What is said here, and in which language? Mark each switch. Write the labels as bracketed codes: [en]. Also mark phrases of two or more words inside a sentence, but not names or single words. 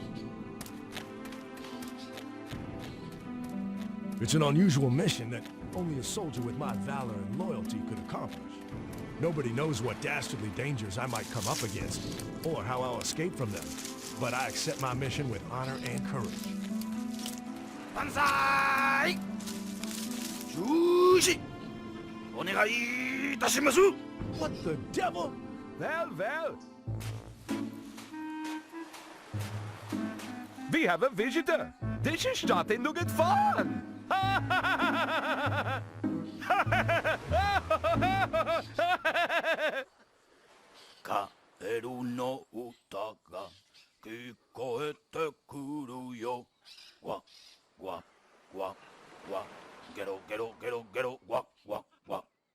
[en] It's an unusual mission that only a soldier with my valor and loyalty could accomplish. Nobody knows what dastardly dangers I might come up against, or how I'll escape from them. But I accept my mission with honor and courage. [ja] 万歳！ジュウシ! お願いいたします! [en] What the devil? Well. We have a visitor. This is starting to get fun. [ja] カエルの歌が聞こえてくるよ. ワ、ワ、ワ、ワ. ゲロ、ゲロ、ゲロ、ゲロ、ワ、ワ、ワ.